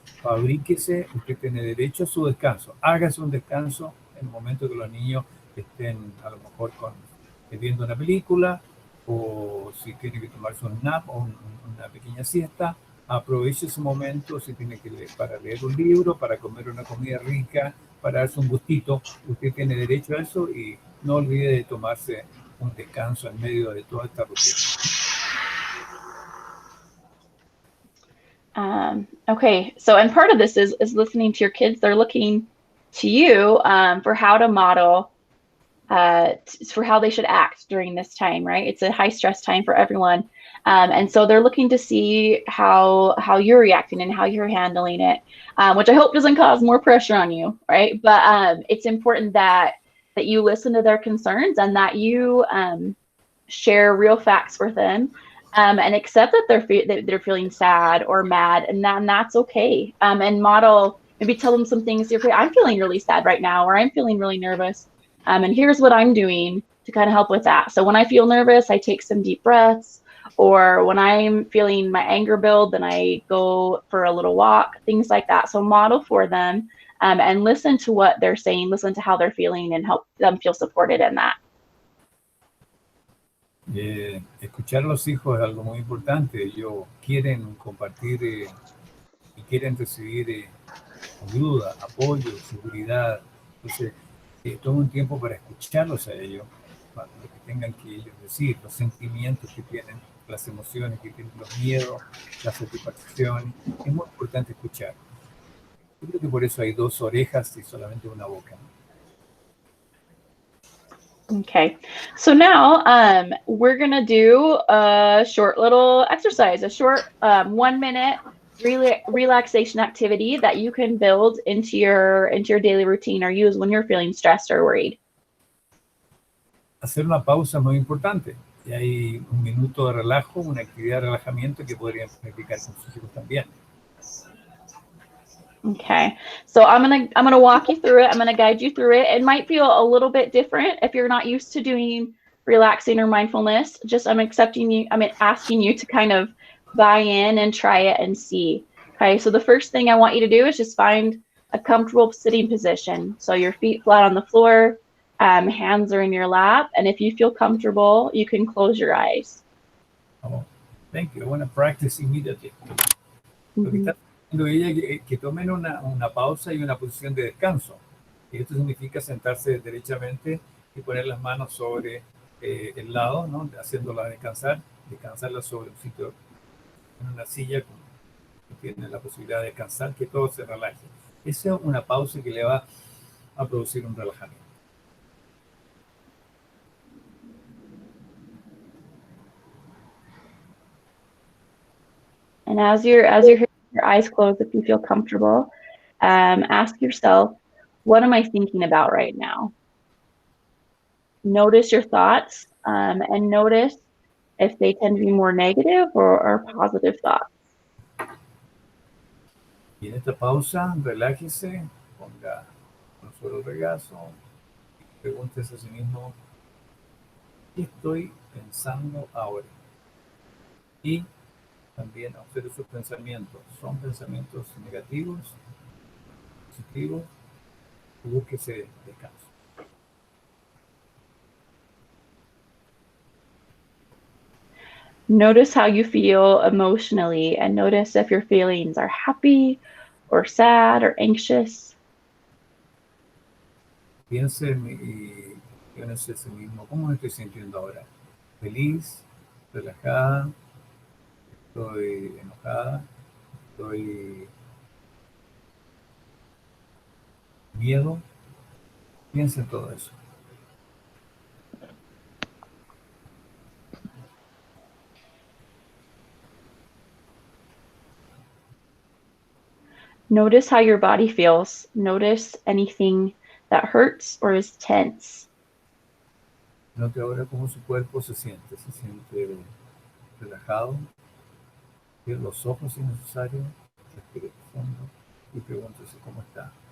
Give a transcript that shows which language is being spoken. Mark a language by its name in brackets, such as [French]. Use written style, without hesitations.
[Spanish] Fabríquese, usted tiene derecho a su descanso, hágase un descanso en el momento que los niños estén a lo mejor viendo una película, o si tiene que tomarse un nap o una pequeña siesta, aproveche ese momento. Si tiene que para leer un libro, para comer una comida rica, para darse un gustito, usted tiene derecho a eso, y no olvide de tomarse un descanso en medio de toda esta rutina. [English] Okay, so and part of this is listening to your kids. They're looking to you for how to model for how they should act during this time, right? It's a high stress time for everyone. And so they're looking to see how you're reacting and how you're handling it, which I hope doesn't cause more pressure on you, right? But it's important that you listen to their concerns and that you share real facts with them and accept that they're feeling sad or mad, and that's okay. And model, maybe tell them some things. I'm feeling really sad right now, or I'm feeling really nervous. And here's what I'm doing to kind of help with that. So when I feel nervous, I take some deep breaths, or when I'm feeling my anger build, then I go for a little walk, things like that. So model for them and listen to what they're saying, listen to how they're feeling, and help them feel supported in that. [Spanish] Escuchar a los hijos es algo muy importante. Ellos quieren compartir y quieren recibir ayuda, apoyo, seguridad. Entonces, toma un tiempo para escucharlos a ellos, para lo que tengan que ellos decir, los sentimientos que tienen, las emociones que tienen, los miedos, las satisfacciones. Es muy importante escuchar. Yo creo que por eso hay 2 orejas y solamente una boca. [English] Okay, so now we're gonna do a short little exercise, a short 1 minute relaxation activity that you can build into your daily routine or use when you're feeling stressed or worried. [Spanish] Hacer una pausa es muy importante. Y hay 1 minuto de relajo, una actividad de relajamiento que podrían practicar con sus hijos también. [English] Okay, so I'm gonna walk you through it. I'm gonna guide you through it. It might feel a little bit different if you're not used to doing relaxing or mindfulness. I'm asking you to kind of buy in and try it and see. Okay, so the first thing I want you to do is just find a comfortable sitting position. So your feet flat on the floor, hands are in your lap, and if you feel comfortable, you can close your eyes. Oh, thank you. I want to practice immediately. [Spanish] Lo que está diciendo ella que tomen una pausa y una posición de descanso. Y esto significa sentarse derechamente y poner las manos sobre el lado, ¿no? Haciéndola descansarla sobre un sitio, en una silla que tiene la posibilidad de descansar, que todo se relaje. Esa es una pausa que le va a producir un relajamiento. [English] And as you're hearing your eyes closed, if you feel comfortable, ask yourself, what am I thinking about right now? Notice your thoughts and notice if they tend to be more negative or positive thoughts. [Spanish] Y en esta pausa, relájese, ponga un solo regazo, pregúntese a sí mismo, ¿qué estoy pensando ahora? Y también observe sus pensamientos. ¿Son pensamientos negativos positivos, búsquese descanso. [English] Notice how you feel emotionally and notice if your feelings are happy or sad or anxious. [Spanish] Piense y piense a sí mismo, ¿cómo me estoy sintiendo ahora? ¿Feliz? ¿Relajada? ¿Estoy enojada? ¿Estoy miedo? Piense en todo eso. [English] Notice how your body feels. Notice anything that hurts or is tense. [Spanish] Note ahora cómo su cuerpo se siente. Se siente relajado. Cierre los ojos si es necesario. Respire profundo y pregúntese cómo está.